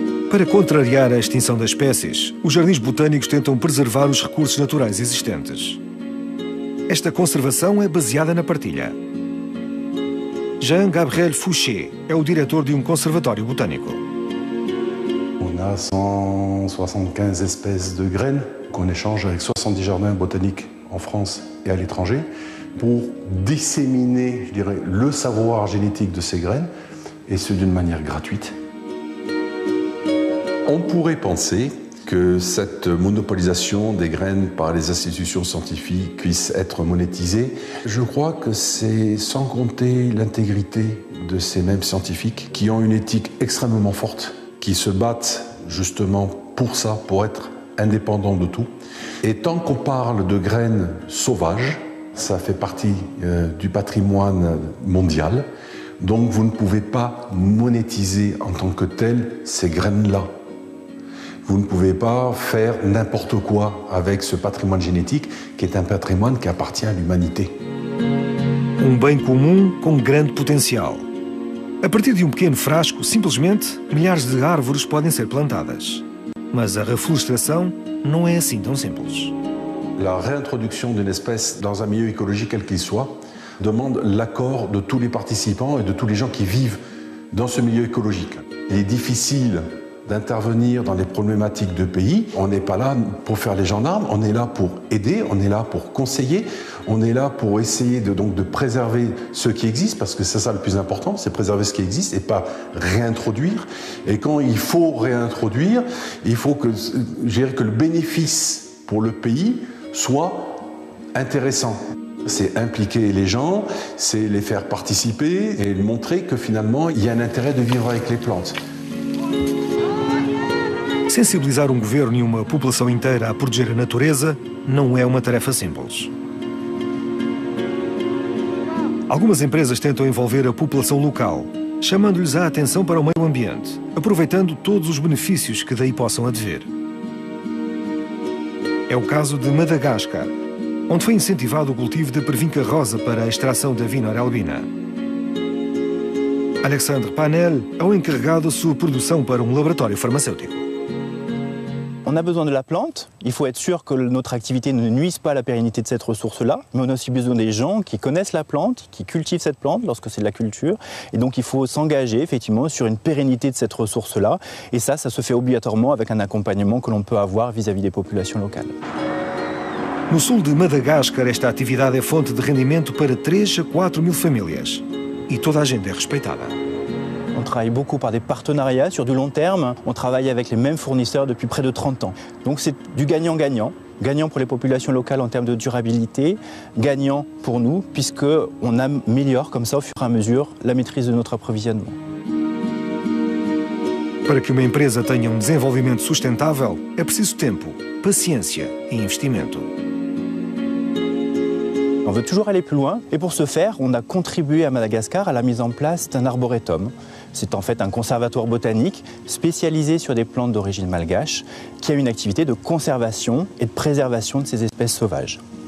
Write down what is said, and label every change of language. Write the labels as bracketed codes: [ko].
[pt] Para contrariar a extinção das espécies, os jardins botânicos tentam preservar os recursos naturais existentes. Esta conservação é baseada na partilha. Jean-Gabriel Fouché é o diretor de um conservatório botânico. [fr] On a 175 espèces de graines qu'on échange avec 70 jardins botaniques en France et à l'étranger pour disséminer, je dirais, le savoir génétique de ces graines, et ce d'une manière gratuite. On pourrait penser que cette monopolisation des graines par les institutions scientifiques puisse être monétisée. Je crois que c'est sans compter l'intégrité de ces mêmes scientifiques qui ont une éthique extrêmement forte, qui se battent justement pour ça, pour être indépendants de tout. Et tant qu'on parle de graines sauvages, ça fait partie du patrimoine mondial, donc vous ne pouvez pas monétiser en tant que tel ces graines-là. Vous ne pouvez pas faire n'importe quoi avec ce patrimoine génétique qui est un patrimoine qui appartient à l'humanité. [pt] Bem comum com grande potencial. A partir de pequeno frasco, simplesmente, milhares de árvores podem ser plantadas. Mas a reflorestação não é assim tão simples. [fr] La réintroduction d'une espèce dans un milieu écologique quel qu'il soit demande l'accord de tous les participants et de tous les gens qui vivent dans ce milieu écologique. Il est difficile d'intervenir dans les problématiques de pays. On n'est pas là pour faire les gendarmes, on est là pour aider, on est là pour conseiller, on est là pour essayer de préserver ce qui existe, parce que c'est ça le plus important, c'est préserver ce qui existe et pas réintroduire. Et quand il faut réintroduire, il faut que le bénéfice pour le pays soit intéressant. C'est impliquer les gens, c'est les faire participer et montrer que finalement il y a un intérêt de vivre avec les plantes. [pt] Sensibilizar governo e uma população inteira a proteger a natureza não é uma tarefa simples. Algumas empresas tentam envolver a população local, chamando-lhes a atenção para o meio ambiente, aproveitando todos os benefícios que daí possam advir. É o caso de Madagascar, onde foi incentivado o cultivo de pervinca rosa para a extração da Vinor albina. Alexandre Panel é o encarregado da sua produção para um laboratório farmacêutico. [fr] On a besoin de la plante, il faut être sûr que notre activité ne nuise pas à la pérennité de cette ressource-là, mais on a aussi besoin des gens qui connaissent la plante, qui cultivent cette plante lorsque c'est de la culture, et donc il faut s'engager effectivement sur une pérennité de cette ressource-là, et ça se fait obligatoirement avec un accompagnement que l'on peut avoir vis-à-vis des populations locales. [pt] No sul de Madagascar, esta atividade é fonte de rendimento para 3 a 4 mil famílias, e toda a gente é respeitada. [fr] On travaille beaucoup par des partenariats sur du long terme. On travaille avec les mêmes fournisseurs depuis près de 30 ans. Donc c'est du gagnant-gagnant. Gagnant pour les populations locales en termes de durabilité, gagnant pour nous puisqu'on améliore comme ça au fur et à mesure la maîtrise de notre approvisionnement. [pt] Para que uma empresa tenha desenvolvimento sustentável, é preciso tempo, paciência e investimento. [fr] On veut toujours aller plus loin et pour ce faire, on a contribué à Madagascar à la mise en place d'un arboretum. C'est en fait un conservatoire botanique spécialisé sur des plantes d'origine malgache qui a une activité de conservation et de préservation de ces espèces sauvages.